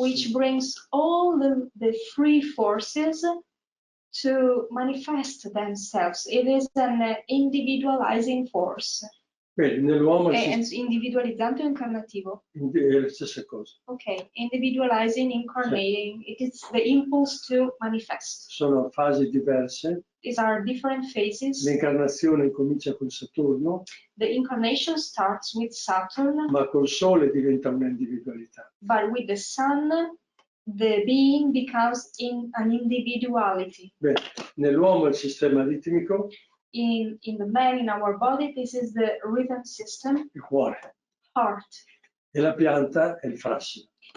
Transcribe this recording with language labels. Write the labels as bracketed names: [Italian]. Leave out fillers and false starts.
[English] which brings all the free forces to manifest themselves. It is an individualizing force. [Italian] Bene, nell'uomo È individualizzante o incarnativo? è la stessa cosa. [English] Ok, individualizing, incarnating, it is the impulse to manifest. [Italian] Sono fasi diverse. [English] These are different phases. [Italian] L'incarnazione comincia con Saturno, [English] The incarnation starts with Saturn, [Italian] ma col Sole diventa un'individualità. [English] but with the sun, the being becomes in an individuality. [Italian] Bene, nell'uomo il sistema ritmico, [English] In the man, in our body, this is the rhythm system, [Italian] il cuore, [English] heart. [Italian] e la pianta è il frassino.